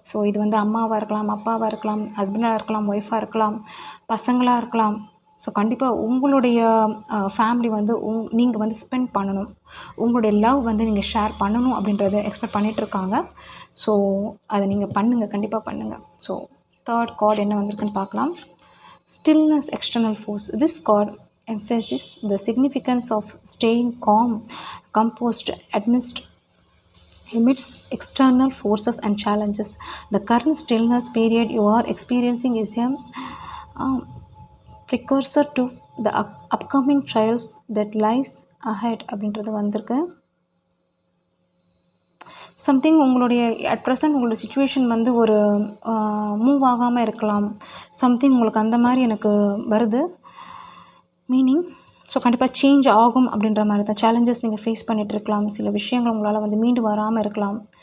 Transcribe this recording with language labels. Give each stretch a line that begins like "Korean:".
Tamil: So இது வந்து அம்மாவாக இருக்கலாம், அப்பாவாக இருக்கலாம், ஹஸ்பண்டாக இருக்கலாம், ஒய்ஃபாக இருக்கலாம், பசங்களாக இருக்கலாம். ஸோ கண்டிப்பாக உங்களுடைய ஃபேமிலி வந்து நீங்கள் வந்து ஸ்பெண்ட் பண்ணணும், உங்களுடைய லவ் வந்து நீங்கள் ஷேர் பண்ணணும் அப்படின்றத எக்ஸ்பெக்ட் பண்ணிகிட்ருக்காங்க. ஸோ அதை நீங்கள் பண்ணுங்கள், கண்டிப்பாக பண்ணுங்கள். ஸோ தேர்ட் கார்டு என்ன வந்திருக்குன்னு பார்க்கலாம்.
English: Stillness, external force. This card emphasizes the significance of staying calm, composed amidst external forces and challenges. The current stillness period you are experiencing is a precursor to the upcoming trials that lies ahead
Tamil: அப்படின்றது வந்திருக்கு. Something உங்களுடைய at present உங்களோட situation வந்து ஒரு move ஆகாமல் இருக்கலாம். Something உங்களுக்கு அந்த மாதிரி எனக்கு வருது மீனிங். ஸோ கண்டிப்பாக சேஞ்ச் ஆகும் அப்படின்ற மாதிரி தான். சேலஞ்சஸ் நீங்கள் ஃபேஸ் பண்ணிகிட்ருக்கலாம், சில விஷயங்கள் உங்களால் வந்து மீண்டு வராமல் இருக்கலாம்.